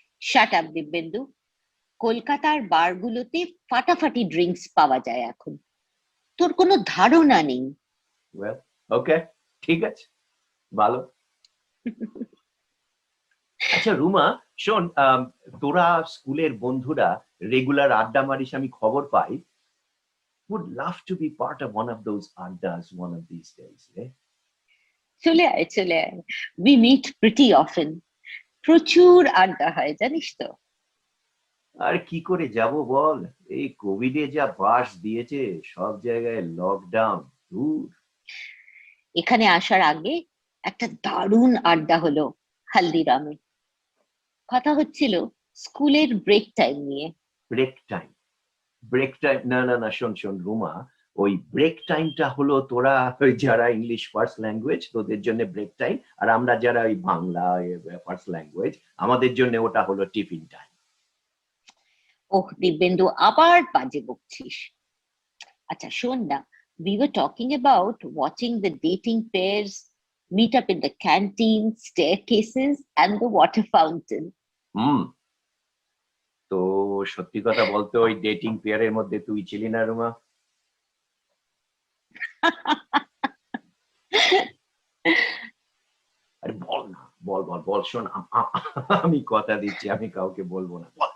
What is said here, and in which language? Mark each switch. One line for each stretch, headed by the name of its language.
English: shut up
Bangla: Dibyendu, কলকাতার বারগুলোতে ফাটাফাটি drinks পাওয়া যায় এখন, তোর কোনো ধারণা নেই।
English: well okay,
Bangla: ঠিক আছে, ভালো। আচ্ছা রুমা শোন, তোরা স্কুলের বন্ধুরা রেগুলার আড্ডা মারিস, আমি খবর পাই।
English: would love to be part of one of those addas one of these days, eh?
Bangla: চলে আয় চলে আয়,
English: We meet pretty often.
Bangla: প্রচুর আড্ডা হয় জানিস তো। আর কি করে যাব বল, এই কোভিডে যা বাস দিয়েছে, সব জায়গায় লকডাউন। এখানে আসার আগে একটা দারুণ আড্ডা হলো হালদিরামে। কথা হচ্ছিল স্কুলের ব্রেক টাইম নিয়ে। Break time? Break time? না না না, শোন শোন রুমা, ওই ব্রেক টাইমটা হলো তোরা ওই যারা ইংলিশ ফার্স্ট ল্যাঙ্গুয়েজ, তোদের জন্য ব্রেক টাইম, আর আমরা যারা ওই বাংলা ফার্স্ট ল্যাঙ্গুয়েজ, আমাদের জন্য ওটা হলো টিফিন টাইম। ওহ দিব্যেন্দু, আবার বাজে বকছিস। আচ্ছা শোন না,
English: we were talking about watching the dating pairs meet up in the canteen, staircases and the water fountain.
Bangla: তো সত্যি কথা বলতে, ওই ডেটিং পেয়ারের মধ্যে তুই ছিলি না রুমা? আরে বল না, বল বল বল, শোন আমি কথা দিচ্ছি আমি কাউকে বলবো না।